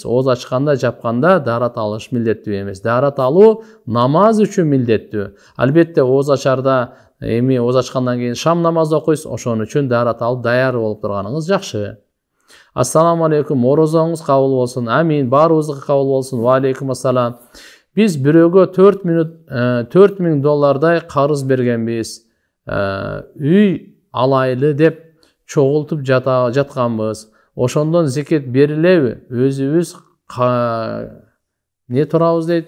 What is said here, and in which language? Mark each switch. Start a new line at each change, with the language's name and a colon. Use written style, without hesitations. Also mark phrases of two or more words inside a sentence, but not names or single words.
Kyrgyz: Ооз ачканда, жапканда даарат алыш милдеттүү эмес. Даарат алуу намаз үчүн милдеттүү. Албетте ооз ачарда эми ооз ачкандан кийин шам намаз окуйсуз, ошон үчүн даарат алып даяр болуп турганыңыз жакшы.
Arabic: السلام عليكم,
Kyrgyz: орозоңуз кабыл болсун. Амин, баарыбыздыкы кабыл болсун.
Arabic: وعليكم السلام.
Kyrgyz: Биз бирөөгө 4000 доллардай карыз бергенбиз. Үй алайлы деп чогултуп жатканбыз. Ошондон зекет берилеби? Өзүбүз не турабыз дейт?